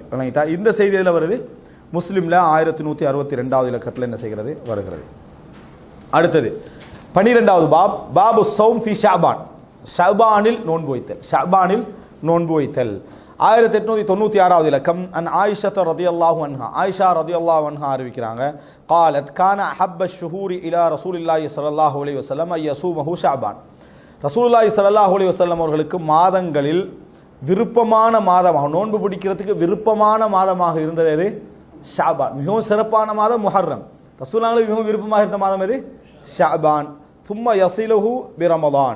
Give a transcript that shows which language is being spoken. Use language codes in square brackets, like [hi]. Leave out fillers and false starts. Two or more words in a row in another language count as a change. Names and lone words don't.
[ta] இந்த செய்தி இதில் வருது முஸ்லீமில் 1162 இலக்கத்தில் என்ன செய்கிறது வருகிறது. அடுத்தது 12வது [ar] باب صوم في شعبان [ta] ஷஅபானில் நோன்பு வைத்தல். ஷஅபானில் நோன்பு வைத்தல் 1896 இலக்கம் [ar] عن عائشة رضي الله عنها [ta] ஆயிஷா [ar] رضي الله عنها [ta] அறிவிக்கிறாங்க [ar] قالت كان احب الشهور الى رسول الله صلى الله عليه وسلم يصومه شعبان رسول الله صلى الله عليه وسلم [ta] அவர்களுக்கு மாதங்களில் விருப்பமான மாதமாக நோன்பு பிடிக்கிறதுக்கு விருப்பமான மாதமாக இருந்தது எது? ஷஅபான். மிகவும் சிறப்பான மாதம் முஹர்ரம். ரசூலுல்லாஹ்வுக்கு மிகவும் விருப்பமாக இருந்த மாதம் எது? ஷஅபான். [ar] ثم يصله برمضان.